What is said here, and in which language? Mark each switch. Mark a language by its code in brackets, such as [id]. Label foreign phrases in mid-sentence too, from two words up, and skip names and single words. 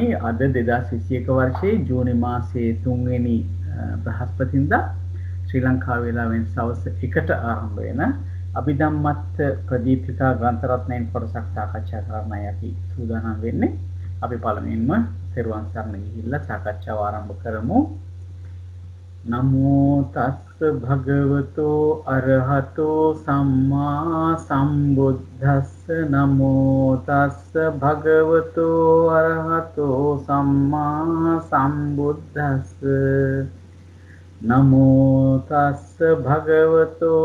[si] අද 2021 වර්ෂයේ ජූනි මාසයේ 3 වෙනි බ්‍රහස්පතින්දා ශ්‍රී ලංකා වේලාවෙන් සවස් 1ට ආරම්භ වෙන අභිධම්මත් ප්‍රදීපිකා ග්‍රන්ථ රත්නයෙන් කොටසක් සාකච්ඡා කරන්නයි අපි සූදානම් වෙන්නේ. අපි පළමුවෙන්ම තෙරුවන් සරණ ගිහිල්ලා සාකච්ඡාව ආරම්භ කරමු. [pi] නමෝ තස්ස භගවතෝ අරහතෝ සම්මා සම්බුද්දස්ස නමෝ තස්ස භගවතෝ අරහතෝ සම්මා සම්බුද්දස්ස නමෝ තස්ස භගවතෝ